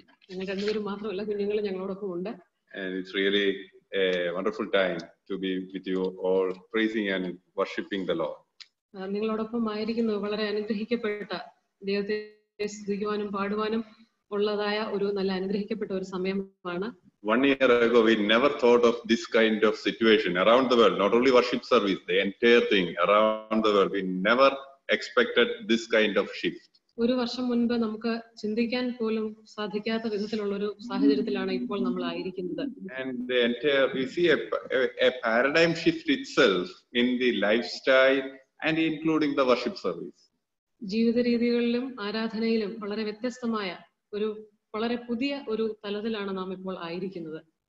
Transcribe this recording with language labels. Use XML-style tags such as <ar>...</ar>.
<ml>ഞങ്ങൾ രണ്ടുപേരും മാത്രമല്ല, കുഞ്ഞുങ്ങൾ ഞങ്ങളോടൊപ്പം ഉണ്ട്.</ml> <en>And it's really a wonderful time to be with you all, praising and worshiping the Lord.</en> <ml>നിങ്ങളോടൊപ്പം ആയിരിക്കുന്നത് വളരെ അനുഗ്രഹിക്കപ്പെട്ട ദൈവത്തെ സ്തുതിക്കുവാനും പാടുവാനും ഉള്ളതായ ഒരു നല്ല അനുഗ്രഹിക്കപ്പെട്ട ഒരു സമയമാണ്.</ml> <en>1 year ago, we never thought of this kind of situation around the world. Not only worship service, the entire thing around the world. We never expected this kind of shift.</en> <ml>ഒരു വർഷം മുൻപ് നമുക്ക് ചിന്തിക്കാൻ പോലും സാധിക്കാത്ത വിധത്തിലുള്ള ഒരു സാഹചര്യത്തിലാണ് ഇപ്പോൾ നമ്മൾ ആയിരിക്കുന്നത്.</ml> <en>And the entire, we see a paradigm shift itself in the lifestyle and including the worship service.</en> <ml>ജീവിത രീതികളിലും ആരാധനയിലും വളരെ വ്യത്യസ്തമായ ഒരു വളരെ പുതിയ ഒരു തലത്തിലാണ് നാം ഇപ്പോൾ ആയിരിക്കുന്നത്.</ml>